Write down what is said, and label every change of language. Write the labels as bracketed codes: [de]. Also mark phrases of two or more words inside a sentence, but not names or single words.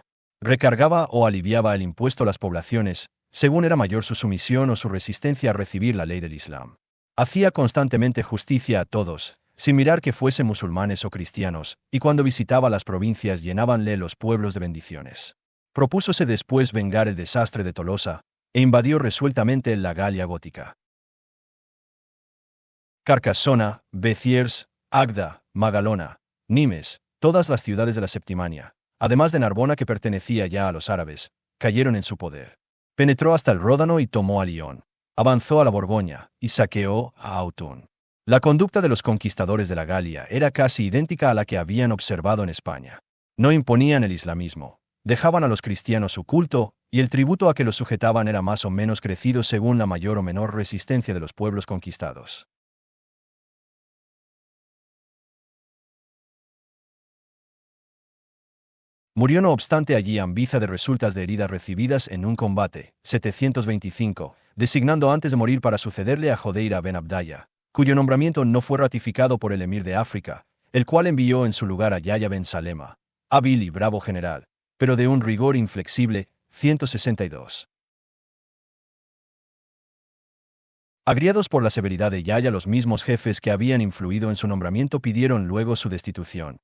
[es] Recargaba o aliviaba el impuesto a las poblaciones, según era mayor su sumisión o su resistencia a recibir la ley del Islam. Hacía constantemente justicia a todos, sin mirar que fuesen musulmanes o cristianos, y cuando visitaba las provincias llenábanle los pueblos de bendiciones. Propúsose después vengar el desastre de Tolosa, e invadió resueltamente la Galia gótica. Carcasona, Béziers, Agda, Magalona, Nimes, todas las ciudades de la Septimania, además de Narbona que pertenecía ya a los árabes, cayeron en su poder. Penetró hasta el Ródano y tomó a Lyon. Avanzó a la Borgoña y saqueó a Autun. La conducta de los conquistadores de la Galia era casi idéntica a la que habían observado en España. No imponían el islamismo, dejaban a los cristianos su culto, y el tributo a que los sujetaban era más o menos crecido según la mayor o menor resistencia de los pueblos conquistados. Murió no obstante allí Ambiza de resultas de heridas recibidas en un combate, 725, designando antes de morir para sucederle a Jodeira ben Abdalla, cuyo nombramiento no fue ratificado por el emir de África, el cual envió en su lugar a Yahya ben Salema, hábil y bravo general, pero de un rigor inflexible, 162. Agriados por la severidad de Yahya, los mismos jefes que habían influido en su nombramiento pidieron luego su destitución.